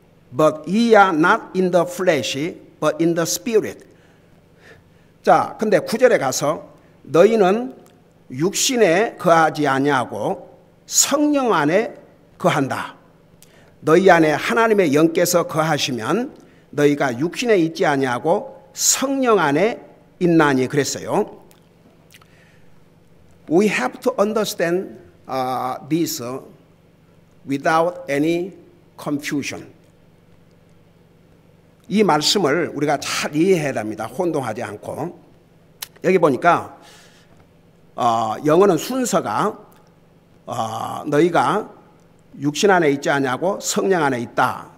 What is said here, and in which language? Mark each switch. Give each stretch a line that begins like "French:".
English: But ye are not in the flesh, but in the spirit.
Korean: 자, 근데 9절에 가서 너희는 육신에 거하지 아니하고 성령 안에 거한다. 너희 안에 하나님의 영께서 거하시면 너희가 육신에 있지 아니하고 성령 안에 있나니 그랬어요.
English: We have to understand this without any confusion.
Korean: 이 말씀을 우리가 잘 이해해야 됩니다. 혼동하지 않고. 여기 보니까 영어는 순서가 너희가 육신 안에 있지 않냐고 성령 안에 있다.